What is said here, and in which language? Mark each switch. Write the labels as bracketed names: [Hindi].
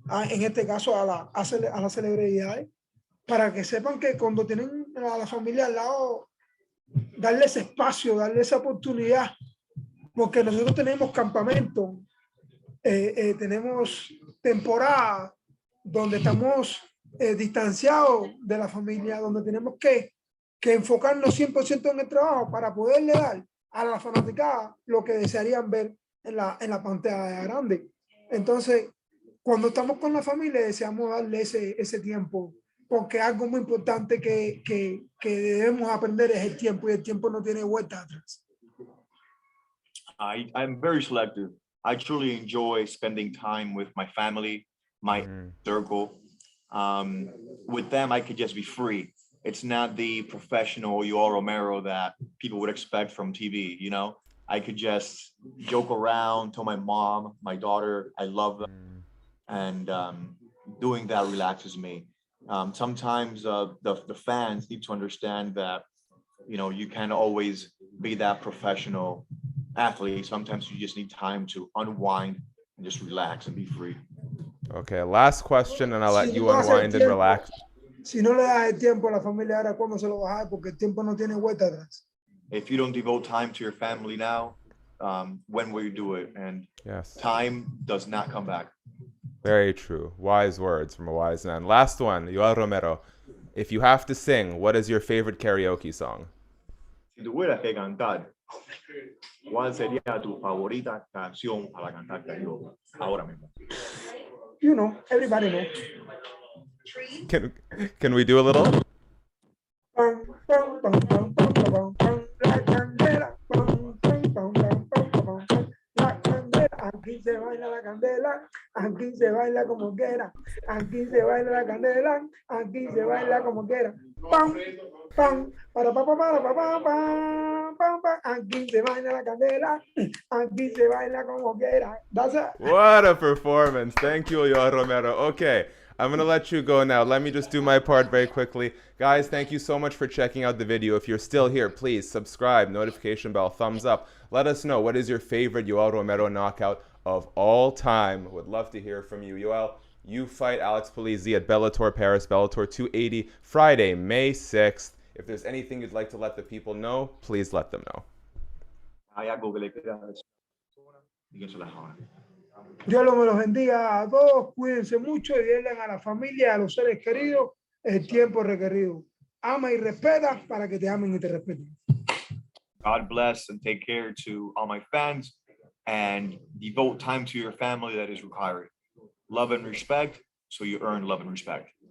[Spanish] en este caso a las celebridades, para que sepan que cuando tienen a la familia al lado, darle ese espacio, darle esa oportunidad, porque nosotros tenemos campamento, tenemos temporada donde estamos distanciados de la familia, donde tenemos que enfocarnos 100% en el trabajo para poderle dar a la fanaticada lo que desearían ver en la pantalla grande. Entonces, cuando estamos con la familia, deseamos darle ese tiempo, porque algo muy importante que debemos aprender es el tiempo, y el tiempo no tiene vuelta atrás. [English] I'm very selective. I truly enjoy spending time with my family, my circle. With them, I could just be free. It's not the professional Yoel Romero that people would expect from TV, you know? I could just joke around, tell my mom, my daughter, I love them. And doing that relaxes me. Sometimes the fans need to understand that, you know, you can't always be that professional athlete. Sometimes you just need time to unwind and just relax and be free. Okay, last question, and I'll let you unwind and relax. [Spanish] Si no le das el tiempo a la familia, ahora cuándo se lo vas a dar, porque el tiempo no tiene vuelta atrás. [English] If you don't devote time to your family now, when will you do it? And time does not come back. Very true. Wise words from a wise man. Last one, Yoel Romero. If you have to sing, what is your favorite karaoke song? [Spanish] Si tuvieras que cantar, ¿cuál sería tu favorita canción para cantar karaoke ahora mismo? [English] You know, everybody knows. Can we do a little? [Spanish] pam, pam, pam, pam, pam, pam, la candela, pam, pam, pam, pam, pam, pam, pam, la candela, aquí se baila la candela, aquí se baila como quiera, aquí se baila la candela, aquí se baila como quiera, pam, pam, para pa pa para pa pa pam, pam, pam, aquí se baila la candela, aquí se baila como quiera. [English] That's it. What a performance. Thank you, Yoel Romero. Okay, I'm going to let you go now. Let me just do my part very quickly. Guys, thank you so much for checking out the video. If you're still here, please subscribe, notification bell, thumbs up. Let us know what is your favorite Yoel Romero knockout of all time. Would love to hear from you. Yoel, you fight Alex Polizzi at Bellator Paris, Bellator 280, Friday, May 6th. If there's anything you'd like to let the people know, please let them know. [Spanish] Hay algo que le quiera decir y que se la jodan. Dios me los bendiga a todos, cuídense mucho y denle a la familia, a los seres queridos, el tiempo requerido. Ama y respeta para que te amen y te respeten. [English] God bless and take care to all my fans and devote time to your family that is required. Love and respect, so you earn love and respect.